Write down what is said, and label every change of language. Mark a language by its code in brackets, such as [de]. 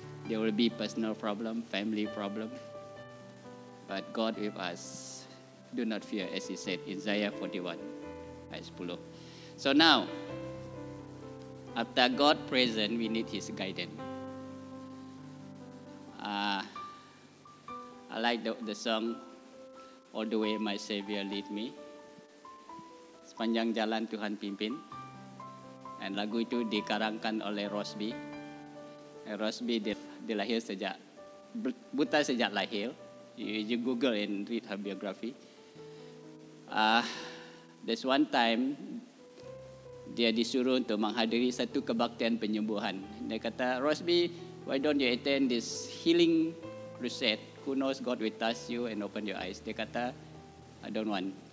[en] There will be personal problem, family problem. But God with us, do not fear, as He said in Isaiah 41, ayat 10. So now, after God present, we need His guidance. I like the song, All the Way My Savior Lead Me. [ms] Sepanjang jalan Tuhan pimpin. Dan lagu itu dikarangkan oleh Rosby. Rosby dia lahir sejak buta sejak lahir. [en] You Google and read her biography. There's one time [ms] dia disuruh untuk menghadiri satu kebaktian penyembuhan. Dia kata, [en] Rosby, why don't you attend this healing crusade? Who knows God will touch you and open your eyes. [ms] Dia kata, [en] I don't want.